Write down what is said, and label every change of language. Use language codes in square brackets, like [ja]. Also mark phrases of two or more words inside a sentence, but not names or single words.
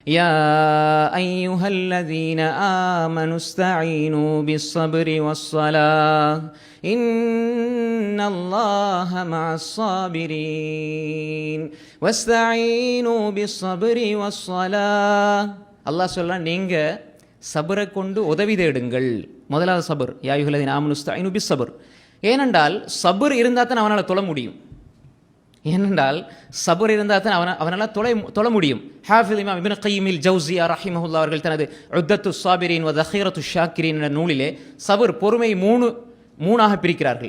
[ar] يا أيها الذين آمنوا استعينوا بالصبر والصلاة إن الله مع الصابرين واستعينوا بالصبر والصلاة. [ta] அல்லாஹ் சொல்றான், நீங்க சபரை கொண்டு உதவி தேடுங்கள். முதலாவது சபர், [ar] يا أيها الذين آمنوا استعينوا بالصبر. [ta] ஏனென்றால் சபர் இருந்தால் தான் அவனால் தொழ முடியும். ஏனென்றால் சபர் இருந்தால் தான் அவனால் தொழ முடியும். ஹாஃபிஸ் இமாம் இப்னு கய்யிம் ஜௌஸியா ரஹிமஹுல்லாஹ் அவர்கள் தனது உத்தத்து ஸாபிரீன் வ தஹீரத்து ஷாக்கிரீன் என்ற நூலிலே சபர் பொறுமை மூணாக பிரிக்கிறார்கள்.